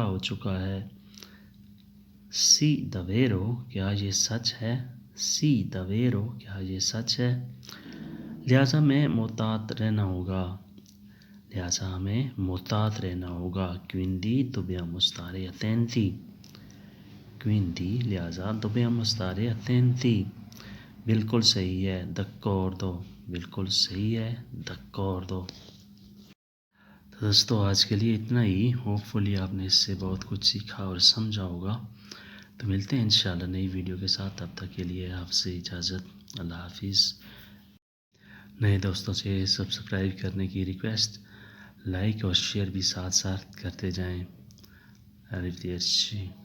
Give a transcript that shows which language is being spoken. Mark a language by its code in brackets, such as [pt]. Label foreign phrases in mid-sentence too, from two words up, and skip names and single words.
[ur] ہو چکا ہے [it] sì davvero [ur] کیا یہ سچ ہے [it] sì davvero [ur] کیا یہ سچ ہے لہٰذا میں محتاط رہنا ہوگا لہٰذا ہمیں محتاط رہنا ہوگا [it] quindi dobbiamo stare attenti quindi لہٰذا dobbiamo stare attenti [ur] بالکل صحیح [it] ہے d'accordo بالکل صحیح [ur] ہے d'accordo تو دوستو آج کے لیے اتنا ہی ہوپ فلی آپ نے اس سے بہت کچھ سیکھا اور سمجھا ہوگا تو ملتے ہیں انشاءاللہ نئی ویڈیو کے ساتھ تب تک کے لیے آپ سے اجازت اللہ حافظ نئے دوستوں سے سبسکرائب کرنے کی ریکویسٹ لائک اور شیئر بھی ساتھ ساتھ کرتے جائیں arrivederci